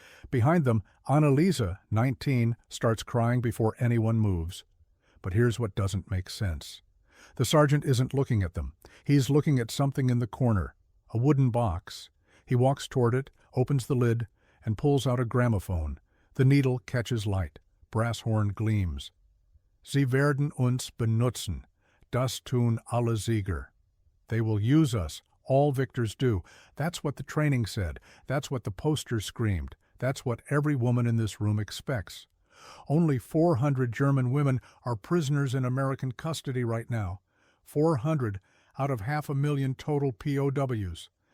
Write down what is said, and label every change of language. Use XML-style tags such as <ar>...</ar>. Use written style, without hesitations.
<en>Behind them, Anneliese, 19, starts crying before anyone moves. But here's what doesn't make sense. The sergeant isn't looking at them. He's looking at something in the corner, a wooden box. He walks toward it, opens the lid, and pulls out a gramophone. The needle catches light. Brass horn gleams.</en> <de>Sie werden uns benutzen. Das tun alle Sieger.</de> <en>They will use us. All victors do. That's what the training said. That's what the posters screamed. That's what every woman in this room expects. Only 400 German women are prisoners in American custody right now. 400 out of 500,000 total POWs.</en>